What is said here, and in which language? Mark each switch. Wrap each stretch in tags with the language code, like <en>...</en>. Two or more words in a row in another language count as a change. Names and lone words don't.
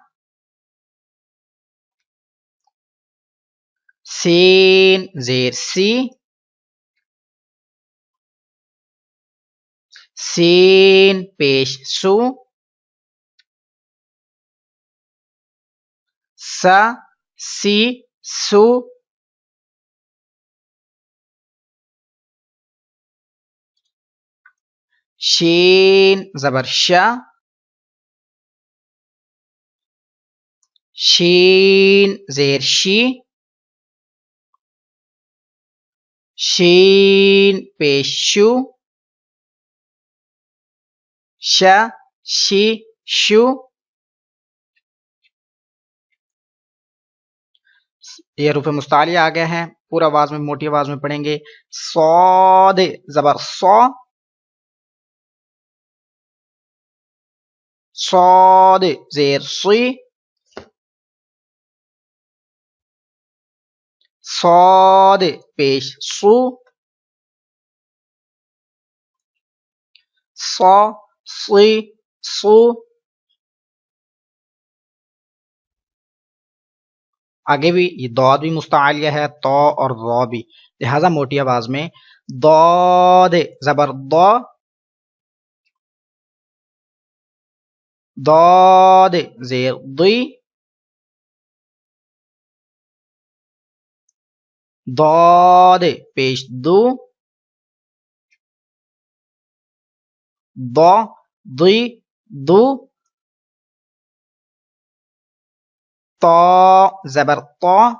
<ur>سین زیر سی، سین پیش سو، سا سی سو، شین زبر شا، شین زیر شی، شین پیش شو، شا شی شو. یہ حروف مستعلیہ آ گئے ہیں، پورا آواز میں موٹی آواز میں پڑھیں گے. صاد زبر صا، صاد زیر صی، صاد پیش صو، صا صی صو. آگے بھی یہ داد بھی مستعلیہ ہے، تو اور ضا بھی، لہذا موٹی آواز میں داد زبر ضا، داد زیر ضی، داد پیش دو، ضا ضی دو، تا زبر طا،</ur>